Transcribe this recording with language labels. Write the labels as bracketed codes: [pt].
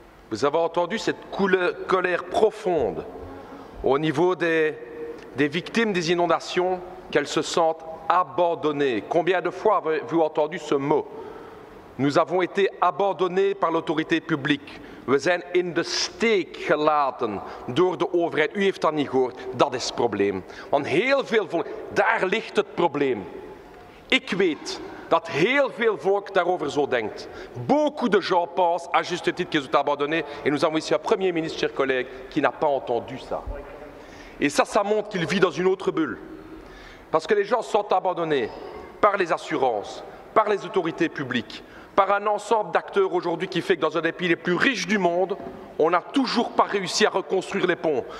[fr] Vous avez entendu cette colère profonde au niveau des victimes des inondations, qu'elles se sentent abandonnées. Combien de fois avez-vous entendu ce mot? Nous avons été abandonnés par l'autorité publique. [nl] We zijn in de steek gelaten door de overheid. U heeft dat niet gehoord. Dat is het probleem. Want heel veel volk, daar ligt het probleem. Ik weet dat heel veel volk daarover zo denkt. [fr] Beaucoup de gens pensent, à juste titre, qu'ils sont abandonnés. Et nous avons ici un Premier ministre, chers collègues, qui n'a pas entendu ça. Et ça montre qu'il vit dans une autre bulle. Parce que les gens sont abandonnés par les assurances, par les autorités publiques, par un ensemble d'acteurs aujourd'hui qui fait que dans un des pays les plus riches du monde, on n'a toujours pas réussi à reconstruire les ponts.